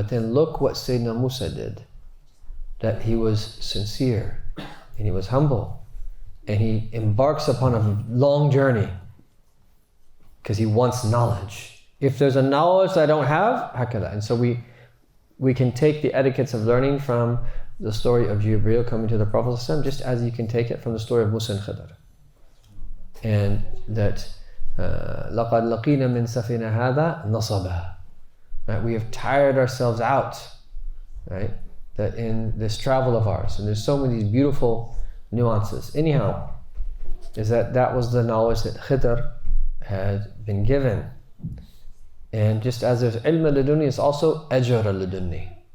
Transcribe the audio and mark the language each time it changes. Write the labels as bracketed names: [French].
[English] But then look what Sayyidina Musa did. That he was sincere, and he was humble, and he embarks upon a long journey because he wants knowledge. If there's a knowledge that I don't have, hakada. And so we can take the etiquettes of learning from the story of Jibreel coming to the Prophet just as you can take it from the story of Musa and Khidr. And that [Arabic] لَقَدْ لَقِينَا مِنْ سَفِينَ هَذَا نَصَبًا. [English] Right? We have tired ourselves out, right? That in this travel of ours, and there's so many beautiful nuances. Anyhow, is that was the knowledge that Khidr had been given. And just as there's ilm al-ladunni, it's also ajr al-ladunni.